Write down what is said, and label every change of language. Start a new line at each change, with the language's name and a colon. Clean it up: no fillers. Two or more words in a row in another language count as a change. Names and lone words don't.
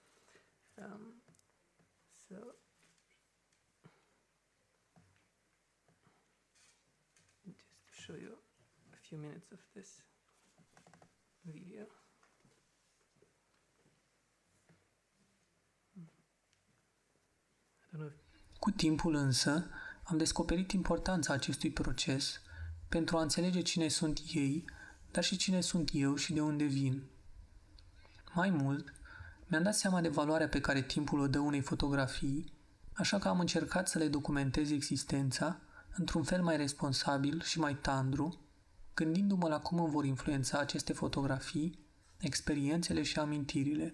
English: So just to show you a few minutes of this video. I don't know if...
Romanian: Cu timpul însă, am descoperit importanța acestui proces pentru a înțelege cine sunt ei, dar și cine sunt eu și de unde vin. Mai mult, mi-am dat seama de valoarea pe care timpul o dă unei fotografii, așa că am încercat să le documentez existența într-un fel mai responsabil și mai tandru, gândindu-mă la cum îmi vor influența aceste fotografii, experiențele și amintirile.